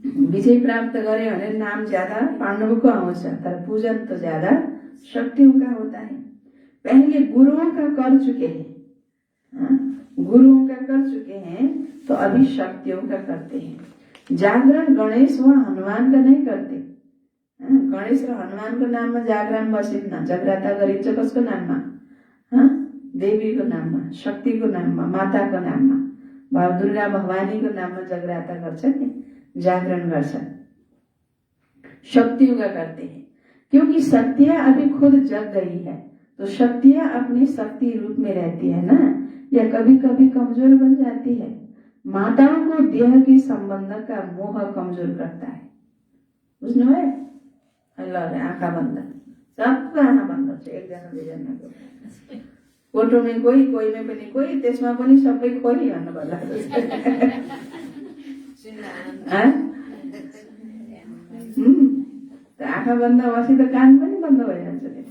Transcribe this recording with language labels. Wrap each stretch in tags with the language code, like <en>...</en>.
<ne>विजय प्राप्त गरे भने नाम ज्यादा</ne> <hi>पांडवों को</hi> <ne>आउँछ, तर</ne> <hi>पूजन तो ज्यादा शक्तियों का होता है। पहले गुरुओं का कर चुके हैं, गुरुओं का कर चुके हैं, तो अभी शक्तियों का करते हैं। जागरण गणेश व हनुमान का नहीं करते।</hi> <ne>गणेश र हनुमानको नाममा जागरण बसिन्न, जगराता गरिन्छ कसको नाममा? देवीको नाममा, शक्तिको नाममा, माताको नाममा, दुर्गा भवानीको नाममा जगराता गर्छन् नि, जागरण गर्छन्,</ne> <hi>शक्तियों का करते हैं। क्योंकि शक्तियां अभी खुद जग गई है, तो शक्तियां अपनी शक्ति रूप में रहती है ना, या कभी कभी कमजोर बन जाती है। माताओं को देह के संबंध का मोह कमजोर करता है।</hi> <ne>बुझ्नु है? आँखा बन्द, सबको आँखा बन्द छ, एकजना दुईजनाको। फोटो में कोही, कोही में पनि कोही, त्यसमा पनि सबै खोली भन्नु पर्ला। आँखा बन्द बसी त कान पनि बन्द भइहाल्छ।</ne>